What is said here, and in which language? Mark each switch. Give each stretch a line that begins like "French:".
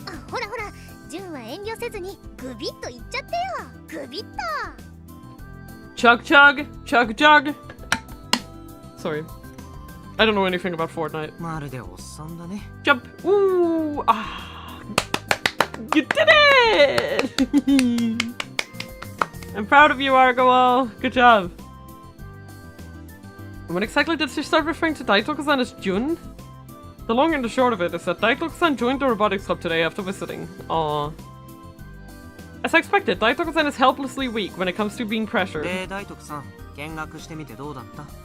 Japanese: ほらほら、純は遠慮せずにグビッといっちゃってよ。グビッと。
English: Chug chug, chug chug. Sorry, I don't know anything about Fortnite.
Japanese: まるでおっさんだね。
English: Jump! Ooh! Ah! You did it! I'm proud of you, Argowal. Good job. When exactly did she start referring to Daitoku-san as Jun? The long and the short of it is that Daitoku-san joined the Robotics Club today after visiting. Aww. As I expected, Daitoku-san is helplessly weak when it comes to being pressured.
Japanese: で、大徳さん、見学してみてどうだった？